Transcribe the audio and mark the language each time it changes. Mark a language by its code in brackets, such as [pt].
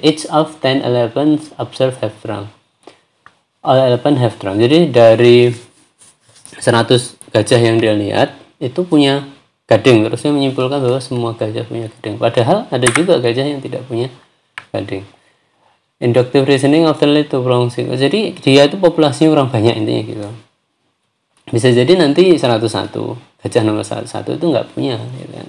[en] Each of 10 elephants observed have drunk. All elephant have drunk. [id] Jadi dari 100 gajah yang dia lihat itu punya gading, terus dia menyimpulkan bahwa semua gajah punya gading, padahal ada juga gajah yang tidak punya gading. [en] Inductive reasoning often lead to wrong. [id] Jadi dia itu populasinya kurang banyak intinya gitu. Bisa jadi nanti 101 gajah nomor 101 itu nggak punya gitu.